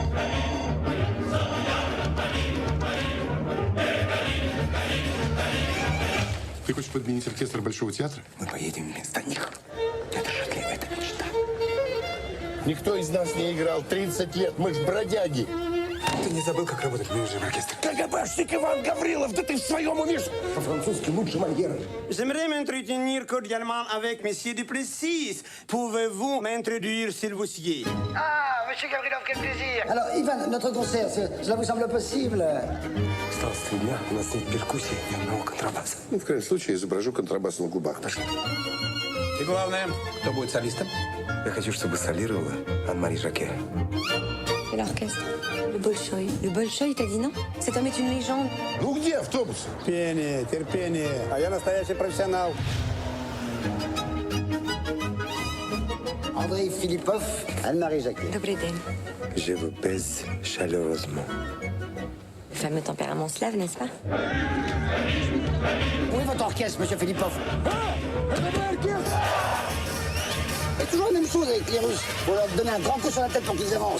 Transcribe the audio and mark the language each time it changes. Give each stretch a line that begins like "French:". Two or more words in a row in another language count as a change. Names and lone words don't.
Russian: Ты хочешь подменить оркестр Большого театра? Мы поедем вместо них. Это же для это мечта. Никто из нас не играл 30 лет, мы ж бродяги. Ты не забыл, как работать менеджер в оркестре? КГБшник Иван Гаврилов, да ты в своем уме? По-французски лучше Мольера.
French: J'aimerais m'entretenir cordialement avec Monsieur Duplessis. Pouvez-vous m'introduire, s'il vous plaît? Ah, monsieur Gavrilov, quel plaisir! Alors, Ivan, notre concert, cela vous semble possible?
Russian: Осталось 3 дня, у нас нет перкуссии, ни одного контрабаса. Ну, в крайнем случае, изображу контрабас на губах. Пошли. И главное, кто будет солистом? Я хочу, чтобы солировала Анne-Marie Jacquet.
French: Et l'orchestre? Le Bolchoï. Le Bolchoï, t'as dit non? Cet homme est une légende.
Russian: Ну, где автобус? Терпение, терпение. А я настоящий профессионал. Andrei Philippov, Anne-Marie Jacquet. Добрый день.
French: Je vous baise chaleureusement. Le fameux tempérament slave, n'est-ce pas? Où est votre orchestre, monsieur Philippov? C'est toujours la même chose avec les Russes. Faut leur donner un grand coup sur la tête pour qu'ils avancent.